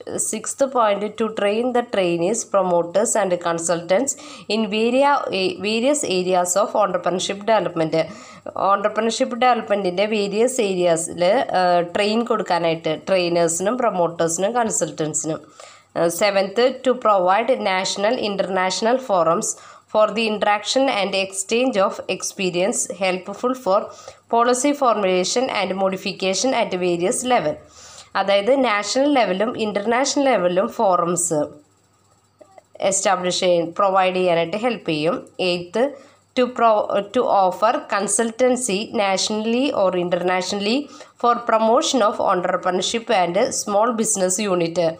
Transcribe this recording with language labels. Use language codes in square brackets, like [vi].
[en] Sixth point, to train the trainees, promoters and consultants in various areas of entrepreneurship development. [ml] Entrepreneurship ഡെവലപ്മെൻറ്റിൻ്റെ various ഏരിയാസിൽ train കൊടുക്കാനായിട്ട് ട്രെയിനേഴ്സിനും പ്രൊമോട്ടേഴ്സിനും കൺസൾട്ടൻസിനും. [en] Seventh, to provide national international forums for the interaction and exchange of experience helpful for policy formulation and modification at various level. [ml] അതായത് national ലെവലും international ലെവലിലും forums establish provide ചെയ്യാനായിട്ട് help ചെയ്യും. [en] Eighth, to offer consultancy nationally or internationally for promotion of entrepreneurship and small business unit.